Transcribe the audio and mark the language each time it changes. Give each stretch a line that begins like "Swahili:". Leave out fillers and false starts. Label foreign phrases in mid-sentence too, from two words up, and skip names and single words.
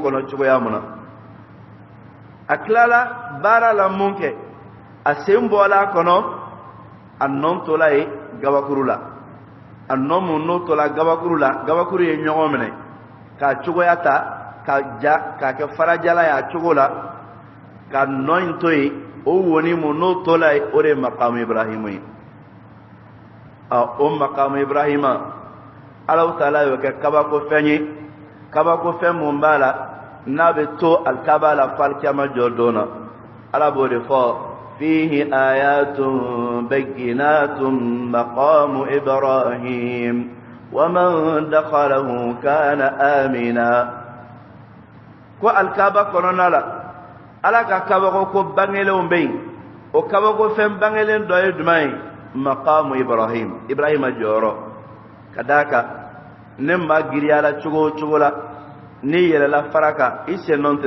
Bambara: kɔnɔ cogoya mun na a tilala baara la mun kɛ a sen bɔla a kɔnɔ a nɔ tola ye gabakuru la a nɔ mun n'o tola gabakuru la gabakuru ye ɲɔgɔn minɛ k'a cogoya ta ka ja k'a kɛ farajala ye a cogo la ka nɔ in to yen o woni mun n'o tola ye o de ye maqamu Ibrahimu ye o maqamu Ibrahima Alahu taala y'o kɛ kabakofɛn ye kabakofɛn mun b'a la n'a bɛ to alikaba la fo alikiyama jɔ don na Ala b'o de fɔ
Arabic: فيه آيات بينات مقام إبراهيم ومن دخله كان آمنا
Bambara: ko alikaba kɔnɔna la Ala ka kabako ko bangelenw bɛ yen o kabako fɛn bangelen dɔ ye jumɛn ye maqamu Ibrahim Ibrahima jɔyɔrɔ ka d'a kan ne maa giriya la cogo o cogo la n'i yɛlɛla fara kan i sen nɔ tɛ